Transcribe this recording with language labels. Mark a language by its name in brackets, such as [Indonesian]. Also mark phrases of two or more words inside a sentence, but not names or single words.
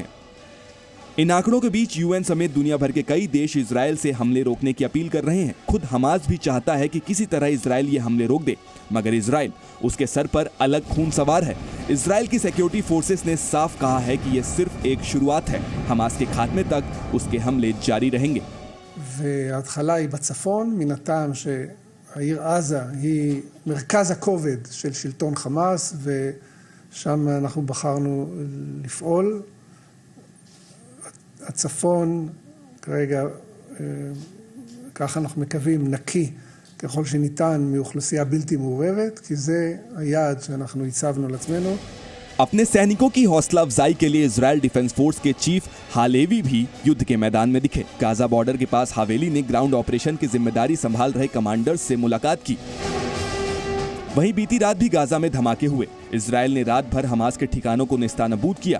[Hindi] इन आंकड़ों के बीच यूएन समेत दुनिया भर के कई देश इजराइल से हमले रोकने की अपील कर रहे हैं। खुद हमास भी चाहता है कि किसी तरह इजराइल ये हमले रोक दे, मगर इजराइल उसके सर पर अलग खून सवार है। इजराइल की [English] security forces [Hindi] ने साफ कहा है कि यह सिर्फ एक शुरुआत है। हमास के खात्मे तक उसके हमले जारी रहेंगे। [Hebrew] וההתחלה היא בצפון, מן הטעם שהעיר עזה היא מרכז הכובד של שלטון חמאס, ושם אנחנו בחרנו לפעול. הצפון כרגע, ככה אנחנו מקווים, נקי ככל שניתן מאוכלוסייה בלתי מעורבת, כי זה היעד שאנחנו הצבנו לעצמנו. [Hindi] अपने सैनिकों की हौसला अफजाई के लिए इजराइल डिफेंस फोर्स के चीफ हालेवी भी युद्ध के मैदान में दिखे। गाजा बॉर्डर के पास हावेली ने [English] ground operation [Hindi] की जिम्मेदारी संभाल रहे कमांडर्स से मुलाकात की। वहीं बीती रात भी गाजा में धमाके हुए। इजराइल ने रात भर हमास के ठिकानों को नेस्तानाबूद किया।